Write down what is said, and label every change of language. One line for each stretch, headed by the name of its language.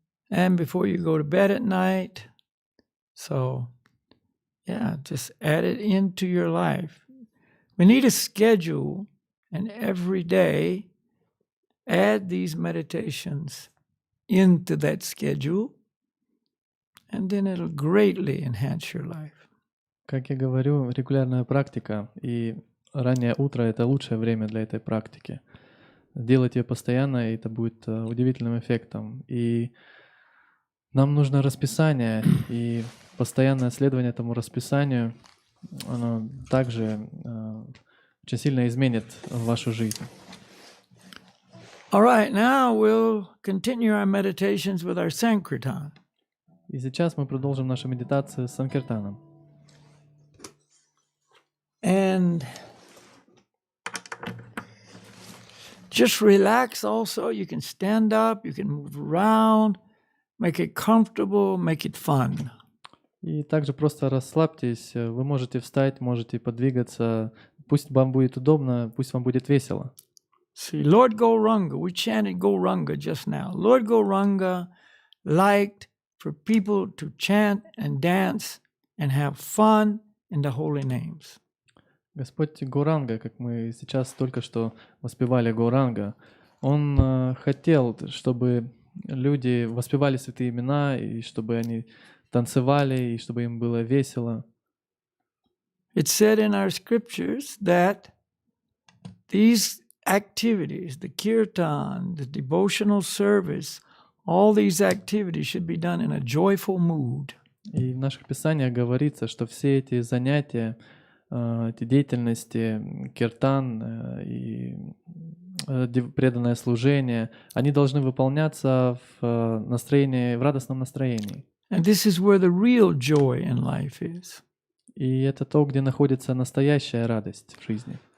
English: And before you go to bed at night. So, yeah, just add it into your life. We need a schedule, and every day, add these meditations into that schedule, and then it'll greatly enhance your life.
Russian: Как я говорю, регулярная практика, и раннее утро — это лучшее время для этой практики. Делать ее постоянно, и это будет удивительным эффектом. И нам нужно расписание, и постоянное следование этому расписанию, оно также очень сильно изменит вашу жизнь.
English: All right, now we'll continue our meditations with our Sankirtan.
Russian: И сейчас мы продолжим нашу медитацию с Санкиртаном.
English: And just relax also. You can stand up, you can move around, make it comfortable, make it fun.
Russian: И также просто расслабьтесь. Вы можете встать, можете подвигаться. Пусть вам будет удобно, пусть вам будет весело.
English: See, Lord Gauranga, we chanted Gauranga just now. Lord Gauranga liked for people to chant and dance and have fun in the holy names.
Russian: Господь Гауранга, как мы сейчас только что воспевали Гауранга, Он хотел, чтобы люди воспевали святые имена, и чтобы они танцевали, и чтобы им было весело.
English: It's said in our scriptures that these activities, the kirtan, the devotional service, all these activities should be done in a joyful mood.
Russian: И в наших писаниях говорится, что все эти занятия, эти деятельности, киртан и преданное служение, они должны выполняться в настроении, в радостном настроении.
English: And this is where the real joy in life is.
Russian: И это то, где находится настоящая радость в жизни.